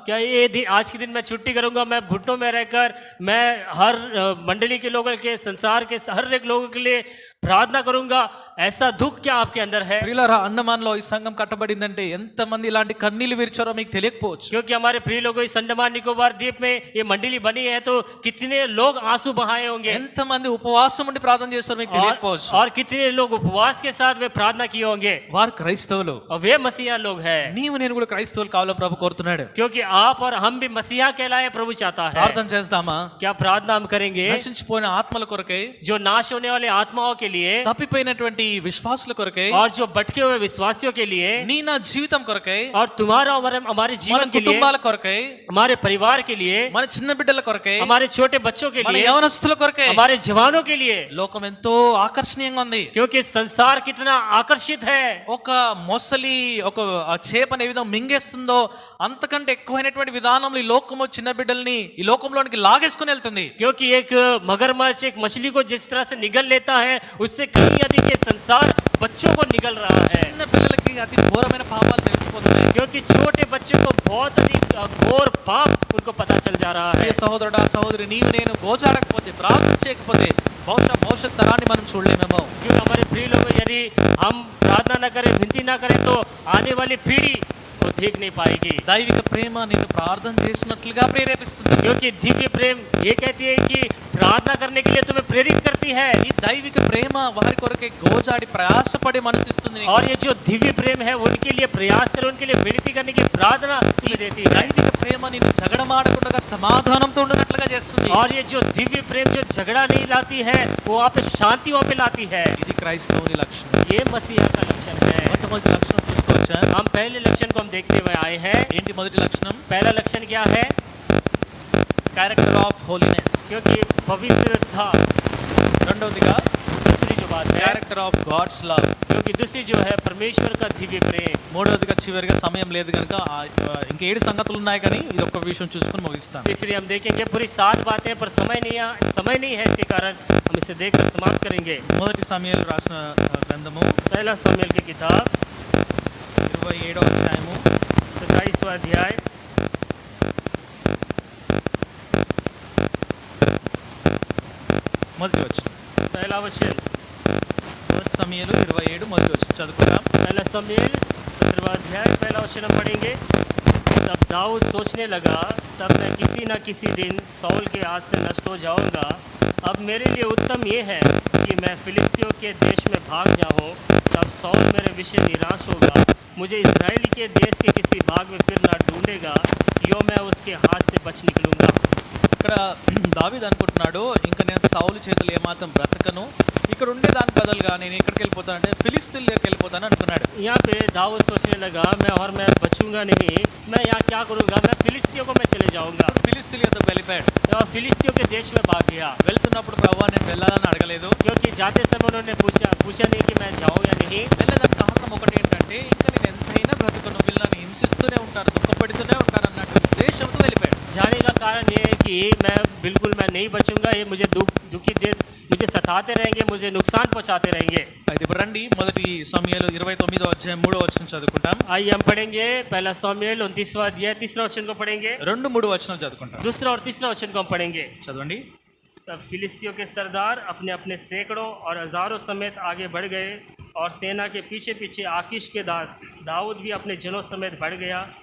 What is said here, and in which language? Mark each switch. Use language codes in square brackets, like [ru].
[hi] क्या ये आज के दिन मैं छुट्टी करूंगा, मैं घुटनों में रहकर मैं हर मंडली के लोगों के, संसार के हर एक लोगों के लिए प्रार्थना करूंगा, ऐसा दुख क्या आपके अंदर है? [te] ప్రియులారా, అండమాన్లో ఈ సంఘం కట్టబడిందంటే ఎంతమంది ఇలాంటి కన్నీళ్లు విరిచారో మీకు తెలియకపోవచ్చు. [hi] क्योंकि हमारे प्रिय लोगों इस अंडमान निकोबार द्वीप में ये मंडली बनी है, तो कितने लोग आंसू बहाए होंगे, [te] ఎంతమంది ఉపవాసం ఉండి ప్రార్థన చేస్తారో మీకు తెలియకపోవచ్చు. [hi] और कितने लोग उपवास के साथ वे प्रार्थना किए होंगे, [te] వారు క్రైస్తవులు, [hi] और वे मसीहा लोग हैं। [te] నీవు నేను కూడా క్రైస్తవులు కావాలని ప్రభు కోరుతున్నాడు. [hi] क्योंकि आप और हम भी मसीहा कहलाए प्रभु चाहता है। [te] ప్రార్థన చేస్తామా? [hi] क्या प्रार्थना हम करेंगे? [te] నశించిపోయిన ఆత్మల కొరకై, [hi] जो नाश होने वाले आत्माओं के लिए, [te] తప్పిపోయినటువంటి విశ్వాసుల కొరకై, [hi] और जो भटके हुए विश्वासियों के लिए, [te] నీ నా జీవితం కొరకై, [hi] और तुम्हारा और हमारे [te] మన [hi] जीवन के लिए, [te] కుటుంబాల కొరకై, [hi] हमारे परिवार के लिए, [te] మన చిన్న బిడ్డల కొరకై, [hi] हमारे छोटे बच्चों के [te] మన [hi] लिए, [te] యవనస్తుల కొరకై, [hi] हमारे जवानों के लिए, [te] లోకం ఎంతో ఆకర్షణీయంగా ఉంది. [hi] क्योंकि संसार कितना आकर्षित है। [te] ఒక మొసలి ఒక చేపని ఏ విధంగా మింగేస్తుందో అంతకంటే ఎక్కువైనటువంటి విధానంలో ఈ లోకము చిన్న బిడ్డల్ని ఈ లోకంలోనికి లాగేసుకుని వెళ్తుంది. [hi] क्योंकि एक मगरमच्छ एक मछली को जिस तरह से निगल लेता है, उससे कहीं अधिक ये संसार बच्चों को निगल रहा है। [te] చిన్న పిల్లలకి అతి ఘోరమైన పాపాలు తెలిసిపోతున్నాయి. [hi] क्योंकि छोटे बच्चों को बहुत अधिक घोर पाप उनको पता चल जा रहा है। [te] ప్రియ సహోదరుడా సహోదరి, నీవు నేను గోచాడకపోతే, ప్రార్థన చేయకపోతే బహుశా భవిష్యత్ తరాన్ని మనం చూడలేమేమో. [hi] क्यों हमारे प्रिय लोग, यदि हम प्रार्थना न करें, विनती न करें, तो आने वाली पीढ़ी को देख नहीं पाएगी। [te] దైవిక ప్రేమ నిన్ను ప్రార్థన చేసినట్లుగా ప్రేరేపిస్తుంది. [hi] क्योंकि दिव्य प्रेम ये कहती है कि प्रार्थना करने के लिए तुम्हें प्रेरित करती है। [te] ఈ దైవిక ప్రేమ వారి కొరకే గోజాడి ప్రయాసపడి మనసిస్తుంది. [hi] और ये जो दिव्य प्रेम है उनके लिए प्रयास करे, उनके लिए विनती करने की प्रार्थना तुम्हें देती है। [te] దైవిక ప్రేమ నిన్ను జగడమాడకుండా సమాధానంతో ఉండినట్లుగా చేస్తుంది. [hi] और ये जो दिव्य प्रेम जो झगड़ा नहीं लाती है, वो वहाँ पे शांति वहाँ पे लाती है। [te] ఇది క్రైస్తవుని లక్షణం. [hi] ये मसीहा का लक्षण है। [te] మొట్టమొదటి లక్షణం చూస్తూ వచ్చా. [hi] हम पहले लक्षण को हम देखते हुए आए हैं। [te] ఏంటి మొదటి లక్షణం? [hi] पहला लक्षण क्या है? [en] Character of holiness. [hi] क्योंकि पवित्रता। [te] రెండవదిగా [hi] दूसरी जो बात है, [en] Character of God's love. [hi] क्योंकि दूसरी जो है परमेश्वर का दिव्य प्रेम। [te] మూడవదిగా చివరిగా సమయం లేదు కనుక ఇంకా 7 సంగతులు ఉన్నాయి, కానీ ఇది ఒక్క విషయం చూసుకొని ముగిస్తాం. [hi] तीसरी हम देखेंगे पूरी 7 बातें, पर समय नहीं है, इसके कारण हम इसे देखकर समाप्त करेंगे। [te] మొదటి సమయాలు రాసిన గ్రంథము [hi] पहला समूएल की किताब [te] 27వ అధ్యాయము [hi] 27वां अध्याय [te] మొదటి వచనం. [hi] पहला वचन। [te] మొదటి సమయాలు 27 మొదటి వచనం చదువుకుందాం. [hi] पहला समूएल 17वां अध्याय पहला वचन हम पढ़ेंगे। तब दाऊद सोचने लगा, तब मैं किसी न किसी दिन साउल के हाथ से नष्ट हो जाऊंगा। अब मेरे लिए उत्तम ये है कि मैं फिलिस्तियों के देश में भाग जाऊं, तब साउल मेरे विषय निराश होगा, मुझे इस्राएली के देश के किसी भाग में फिर न ढूंढेगा, यो मैं उसके हाथ से बच निकलूंगा। [te] ఇక్కడ దావీదు అనుకుంటున్నాడు, ఇంకా నేను సౌలు చేతులు ఏమాత్రం బ్రతకను, ఇక్కడ ఉండే దాని బదులుగా నేను ఎక్కడికి వెళ్ళిపోతానంటే ఫిలిస్తీన్ దగ్గరికి వెళ్ళిపోతాను అనుకున్నాడు. [hi] यहाँ पे दाऊद सोचने लगा, मैं बचूंगा नहीं, मैं यहाँ क्या करूंगा, मैं फिलिस्तियों को मैं चले जाऊंगा। [te] ఫిలిస్తీన్ యొద్దకు వెళ్ళిపోయాడు. [hi] और फिलिस्तियों के देश में भाग गया। [te] వెళ్తున్నప్పుడు ప్రభువా నేను వెళ్ళాలని అడగలేదు. [hi] क्योंकि जाते समय उन्होंने पूछा नहीं कि मैं जाऊं या नहीं। [te] వెళ్ళేదానికి కారణం ఒకటి ఏంటంటే, ఇంకా నేను ఎంతైనా బ్రతుకును, వీళ్ళు నన్ను హింసిస్తూనే ఉంటారు, దుఃఖపడుతూనే ఉంటారు అన్నట్టు ఉద్దేశంతో వెళ్ళిపోయాడు. [hi] जाने का कारण ये है कि मैं नहीं बचूंगा, ये मुझे मुझे सताते रहेंगे, मुझे नुकसान पहुंचाते रहेंगे। [te] అయితే ఇప్పుడు రండి, మొదటి సమయాలు 29వ అధ్యాయం 3వ వచనం చదువుకుంటాం. [hi] आइए हम पढ़ेंगे पहला समूएल 29वां अध्याय 3रा वचन को पढ़ेंगे। [te] 2-3 वचనం చదువుకుంటాం. [hi] दूसरा और तीसरा वचन को हम पढ़ेंगे। [te] చదవండి. [hi] तब फिलिस्तियों के सरदार अपने अपने सैकड़ों और हजारों समेत आगे बढ़ गए, और सेना के पीछे पीछे आकीश के दास दाऊद भी अपने जनों समेत बढ़ गया।